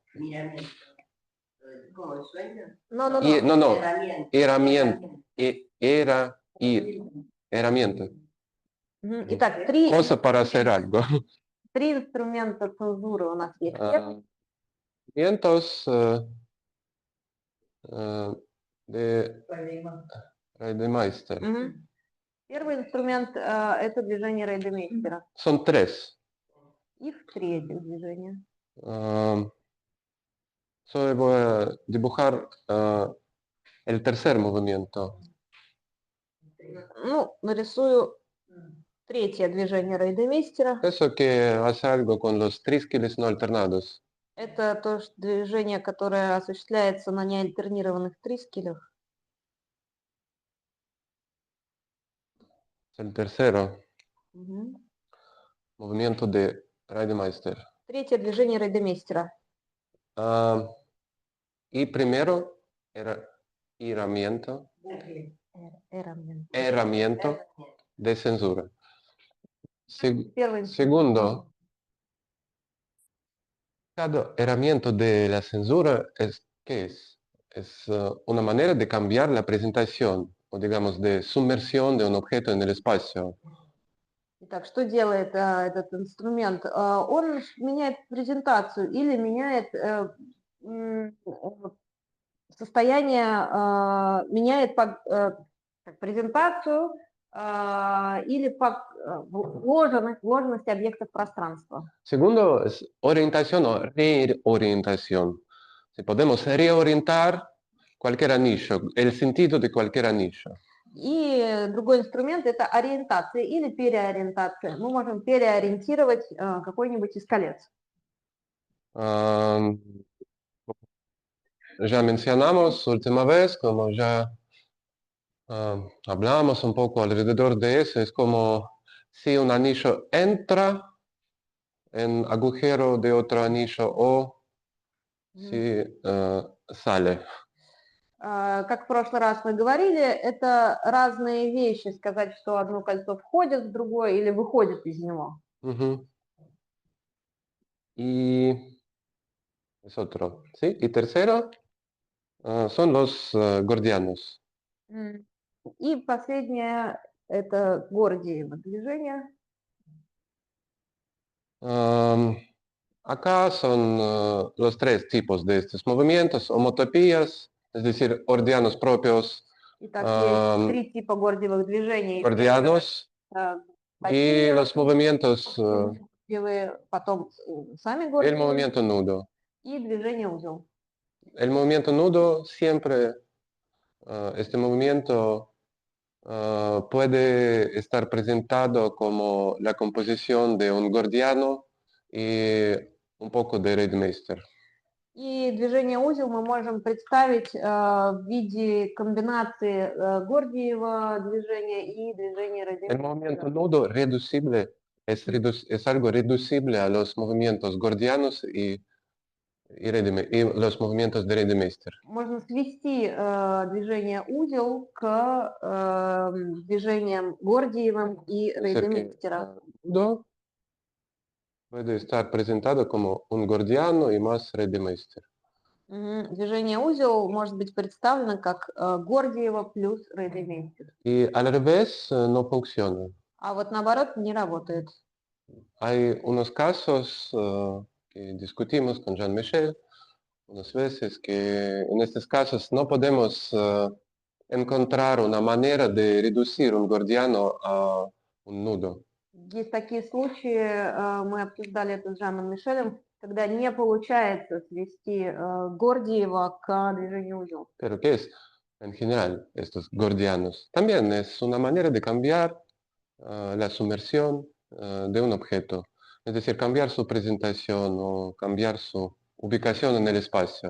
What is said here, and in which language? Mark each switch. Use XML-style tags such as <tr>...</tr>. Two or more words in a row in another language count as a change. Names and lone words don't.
<es>Miramiento. ¿Cómo el sueño? No, no, y, no. no, Herramienta. herramienta, herramienta,</es> <ru>Мгм. Итак, три,</ru> <es>cosa para hacer algo.</es> <ru>три инструмента цензуры у нас есть.</ru> <es>Herramientas de Reidemeister.</es> <ru>Мгм. Первый инструмент это движение Рейдемейстера.</ru> <es>Son tres.</es> <ru>Их три этих движения.</ru> <es>Solo voy a dibujar el tercer movimiento.</es> <ru>Ну, нарисую третье движение Рейдемейстера.</ru> <es>Eso que hace algo con los trísquiles no alternados.</es> <ru>Это то движение, которое осуществляется на неальтернированных трискелях.</ru> <es>Es el tercero</es> <ru>Мгм.</ru> <es>movimiento de Reidemeister.</es> <ru>Третье движение Рейдемейстера.</ru> <es>Y primero era herramienta, Эрамент. herramienta de censura.</es> <ru>Первый</ru> <es>Segundo, cada herramienta de la censura es, ¿qué es? Es una manera de cambiar la presentación o digamos de sumersión de un objeto en el espacio.</es> <ru>Итак, что делает этот инструмент? Он меняет презентацию или меняет состояние, меняет презентацию или вложенность объектов пространства.</ru> <es>Segundo es orientación o reorientación. Si podemos reorientar cualquier anillo, el sentido de cualquier anillo.</es> <ru>И другой инструмент – это ориентация или переориентация. Мы можем переориентировать какой-нибудь из колец.</ru> <es>Ya mencionamos última vez, como ya hablamos un poco alrededor de eso, es como si un anillo entra en agujero de otro anillo o si sale.</es> <ru>Как в прошлый раз мы говорили, это разные вещи. Сказать, что одно кольцо входит в другое или выходит из него.</ru> <es>Ujú. Y es otro, ¿sí? Y tercero son los gordianos.</es> <ru>И последнее – это Гордиево движение.</ru> <es>Acá son los tres tipos de estos movimientos, homotopías, es decir, gordianos propios,</es> <ru>Итак, есть три типа Гордиевых движений.</ru> <es>gordianos, y los movimientos,</es> <ru>Потом сами</ru> <es>el</es> <ru>Гордиевы</ru> <es>movimiento nudo.</es> <ru>и движение узел.</ru> <es>El movimiento nudo siempre, este movimiento puede estar presentado como la composición de un gordiano y un poco de Reidemeister.</es> <ru>И движение узел мы можем представить в виде комбинации Гордиева движения и движения</ru> <es>El movimiento nudo reducible es algo reducible a los movimientos gordianos y los movimientos de Reidemeister.</es> <ru>Можно свести движение узел к движениям Гордиевым и</ru> <es>Es decir, que</es> <ru>Рейдемейстера.</ru> <es>nudo puede estar presentado como un gordiano y más Reidemeister.</es> <ru>Движение узел может быть представлено как Гордиева плюс Рейдемейстер.</ru> <es>Y al revés no funciona.</es> <ru>А вот наоборот не работает.</ru> <es>Hay unos casos que discutimos con Jean-Michel unas veces que en estos casos no podemos encontrar una manera de reducir un gordiano a un nudo.</es> <ru>Есть такие случаи, мы обсуждали это с Жаном Мишелем, когда не получается свести Гордиева к движению узел.</ru> <es>Pero ¿qué es en general estos gordianos? También es una manera de cambiar la sumersión de un objeto, es decir, cambiar su presentación o cambiar su ubicación en el espacio.</es>